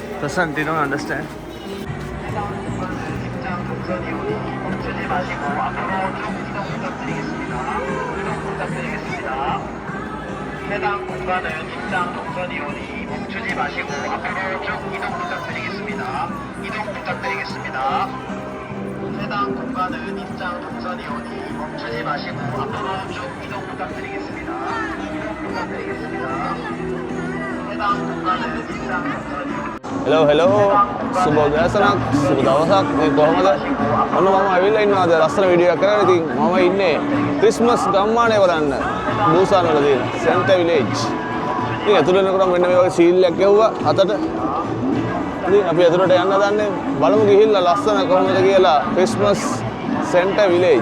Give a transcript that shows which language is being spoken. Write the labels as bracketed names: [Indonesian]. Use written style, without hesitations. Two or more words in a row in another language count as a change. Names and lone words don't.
[English] understand? They don't understand. [Korean] 멈추지 마시고 앞으로 쭉 이동 부탁드리겠습니다. 이동 부탁드리겠습니다. 해당 공간은 입장 동선이오니 멈추지 마시고 앞으로 쭉 이동 부탁드리겠습니다. 이동 부탁드리겠습니다. 해당 공간은 입장 동선이오니 멈추지 마시고 앞으로 쭉 이동 부탁드리겠습니다. 이동 부탁드리겠습니다. 해당 공간은 입장 동선이오니 [English] Hello, hello. [Sinhala] සුබ උදෑසනක්, සුබ දවසක්. මේ කොහමද? ඔන්න මම ඇවිල්ලා ඉන්නවා අද ලස්සන වීඩියෝ එකක් කරගෙන. ඉතින් මම ඉන්නේ ක්‍රිස්මස් ගම්මානය බලන්න. බූසාන් වල තියෙන සෙන්ටර් විලේජ්. ඉතින් ඇතුළේ යනකොට මෙන්න මේ වගේ සීල් එකක් ගැහුවා අතට. ඉතින් අපි ඇතුළට යන්න දන්නේ බලමු ගිහිල්ලා ලස්සන කොහොමද කියලා ක්‍රිස්මස් සෙන්ටර් විලේජ්.